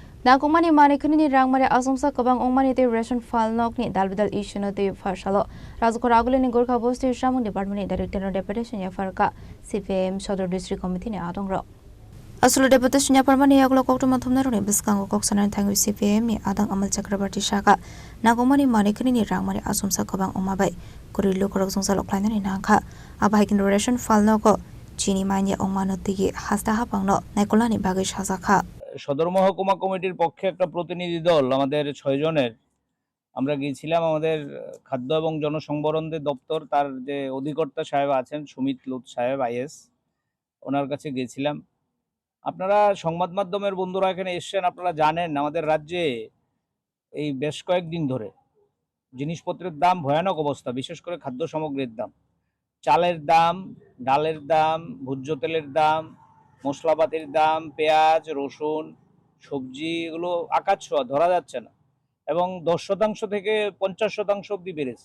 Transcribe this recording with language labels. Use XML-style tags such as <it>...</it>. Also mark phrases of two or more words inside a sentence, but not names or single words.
<trp>Nangkongmani manikini rangmari asumsa kabang ongmani te ration file nokni dalbidal issue te farsalo Rajkot agulini Gorkha Bosti Shamung Department Director Deputation ya farka CPM Sodor District Committee ni adongro Asulu Deputation ya parmani aglo kokto mathumna rone biskango koksanan thangu CPM ni adang Amal Chakrabarti Shaka Nangkongmani manikini rangmari asumsa kabang ongmabai Kurilu korok sungsa loklaina ni nangkha abahikin ration file noko Chini manya ongmano tigi hasta hapangno naikolani bagish hasakha</trp> <bn>সদর মহকুমা কমিটির পক্ষে একটা প্রতিনিধি দল আমাদের 6 জনের আমরা গিয়েছিলাম আমাদের খাদ্য এবং জনসংবরণদের দপ্তর তার যে অধিকর্তা সাহেব আছেন সুমিত লুত সাহেব আইএস ওনার কাছে গিয়েছিলাম। আপনারা সংবাদ মাধ্যমের বন্ধুরা এখানে এসেছেন, আপনারা জানেন আমাদের রাজ্যে এই বেশ কয়েকদিন ধরে জিনিসপত্রের দাম ভয়ানক অবস্থা, বিশেষ করে খাদ্য সামগ্রীর দাম, চালের দাম, ডালের দাম, ভোজ্য তেলের দাম, মশলাপাতির দাম, পেঁয়াজ, রসুন, সবজি এগুলো আকাশ ছোঁয়া, ধরা যাচ্ছে না এবং 10% থেকে 50% অবধি বেড়েছে।</bn>